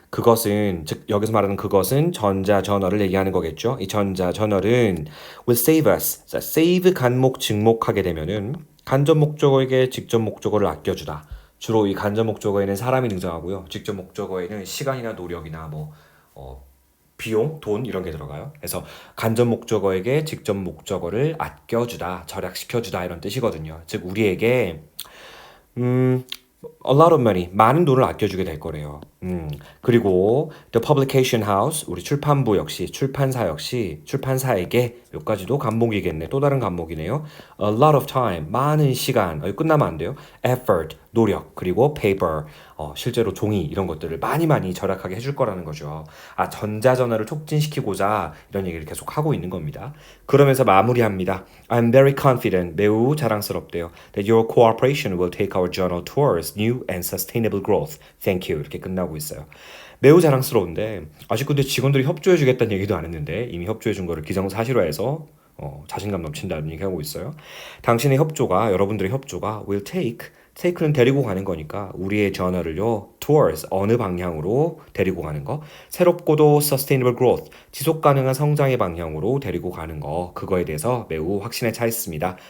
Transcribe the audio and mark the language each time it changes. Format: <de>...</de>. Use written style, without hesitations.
<ko>그것은, 즉 여기서 말하는 그것은 전자저널을 얘기하는 거겠죠. 이 전자저널은</ko> <en>will save us.</en> <ko>자, save 간목 직목하게 되면은 간접 목적어에게 직접 목적어를 아껴주다. 주로 이 간접 목적어에는 사람이 등장하고요. 직접 목적어에는 시간이나 노력이나 비용, 돈 이런 게 들어가요. 그래서 간접 목적어에게 직접 목적어를 아껴주다, 절약시켜주다 이런 뜻이거든요. 즉 우리에게</ko> <en>a lot of money,</en> <ko>많은 돈을 아껴주게 될 거래요. 그리고</ko> <en>the publication house,</en> <ko>우리 출판부 역시, 출판사 역시, 출판사에게 여기까지도 간목이겠네. 또 다른 간목이네요.</ko> <en>A lot of time,</en> <ko>많은 시간, 끝나면 안 돼요. effort, 노력, 그리고 paper, 실제로 종이 이런 것들을 많이 많이 절약하게 해줄 거라는 거죠. 아, 전자전화를 촉진시키고자 이런 얘기를 계속 하고 있는 겁니다. 그러면서 마무리합니다.</ko> <en>I'm very confident,</en> <ko>매우 자랑스럽대요.</ko> <en>That your cooperation will take our journal towards new and sustainable growth. Thank you.</en> <ko>이렇게 끝나고 있어요. 매우 자랑스러운데 아직 근데 직원들이 협조해 주겠다는 얘기도 안 했는데 이미 협조해 준 거를 기정사실화해서 자신감 넘친다는 얘기하고 있어요. 당신의 협조가 여러분들의 협조가</ko> <en>will take</en> <ko>는 데리고 가는 거니까 우리의 저널을요 towards 어느 방향으로 데리고 가는 거 새롭고도</ko> <en>sustainable growth</en> <ko>지속 가능한 성장의 방향으로 데리고 가는 거 그거에 대해서 매우 확신에 차 있습니다.</ko>